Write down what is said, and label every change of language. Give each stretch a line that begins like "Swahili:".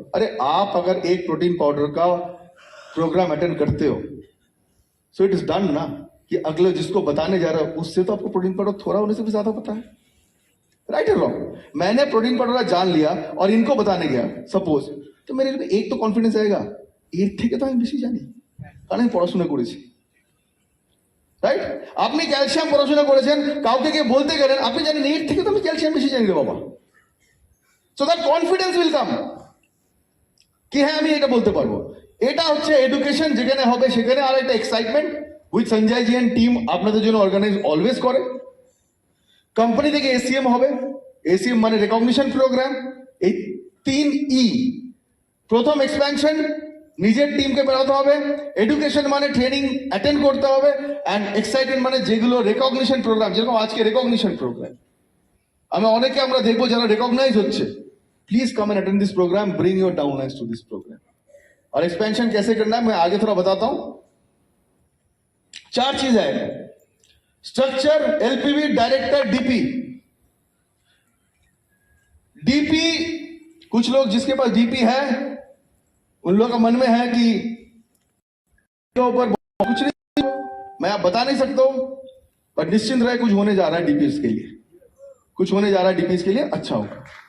Hindi: अरे आप अगर एक प्रोटीन पाउडर का प्रोग्राम अटेंड करते हो,
English: so it is done
Hindi: ना, कि अगले जिसको बताने जा रहा है उससे तो आपको प्रोटीन पाउडर थोड़ा होने से भी ज्यादा पता है, राइट और रॉन्ग। मैंने प्रोटीन पाउडर जान लिया और इनको बताने गया सपोज, तो मेरे लिए एक तो कॉन्फिडेंस आएगा,
Bangla: এর থেকে তো আমি বেশি জানি কারণ আমি পড়াশোনা করেছি, রাইট। আপনি ক্যালসিয়াম পড়াশোনা করেছেন, কাউকে গিয়ে বলতে গেলেন আপনি জানেন এর থেকে তো আমি ক্যালসিয়াম বেশি জানি রে বাবা।
English: so that confidence will come
Bangla: কি হ্যাঁ আমি এটা বলতে পারবো। এটা হচ্ছে এডুকেশন, যেখানে হবে সেখানে আর একটা excitement with Sanjay G and team আপনাদের জন্য অর্গানাইজ অলওয়েজ করে। কোম্পানি থেকে এসিএম হবে, এসিএম মানে রেকগনিশন প্রোগ্রাম। এই 3E, প্রথম এক্সপ্যানশন, নিজের টিমকে বেরোতে হবে, এডুকেশন মানে ট্রেনিং অ্যাটেন্ড করতে হবে, অ্যান্ড এক্সাইটেড মানে যেগুলো রেকগনিশন প্রোগ্রাম, যেরকম আজকে রেকগনিশন প্রোগ্রাম অনেকে আমরা দেখবো যারা রেকগনাইজ হচ্ছে,
English: please come and attend this programme,
Bangla: bring your downlines to this programme.
Hindi: और एक्सपेंशन कैसे करना है मैं आगे थोड़ा बताता हूं। 4 चीज है, स्ट्रक्चर, एलपीवी, डायरेक्टर, डीपी। डीपी, कुछ लोग जिसके पास डीपी है उन लोगों का मन में है कि ऊपर कुछ नहीं, मैं आप बता नहीं सकता हूं, पर निश्चिंत रहे कुछ होने जा रहा है डीपीएस के लिए, कुछ होने जा रहा है डीपीएस के लिए, अच्छा होगा।